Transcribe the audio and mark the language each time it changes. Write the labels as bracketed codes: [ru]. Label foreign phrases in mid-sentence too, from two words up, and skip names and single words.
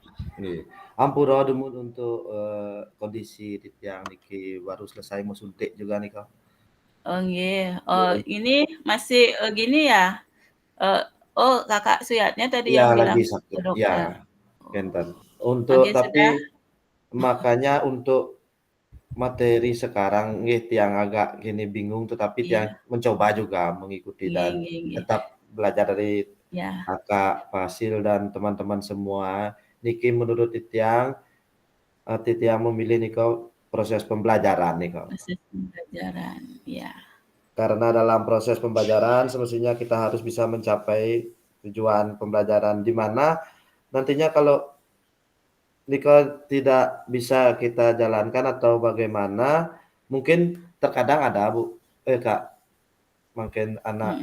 [id] Ampuro untuk kondisi yang Niki baru selesai mau suntik juga nih Kak. Oh nggih. Ini masih, gini ya, Kakak Suyatnya tadi Iya, yang lagi bilang ke sakit. dokter? Ya, Kenten. Oke, sudah? Tapi makanya untuk materi sekarang nggih tiang agak gini bingung, tetapi tiang Iya. mencoba juga mengikuti Nggih dan nggih nggih. tetap belajar dari Ya. Kakak Fasil dan teman-teman semua. Niki menurut tiang, tiang memilih niko proses pembelajaran niko. Proses pembelajaran, ya. Karena dalam proses pembelajaran semestinya kita harus bisa mencapai tujuan pembelajaran di mana nantinya kalau niko tidak bisa kita jalankan atau bagaimana, mungkin terkadang ada Bu, Kak, mungkin anak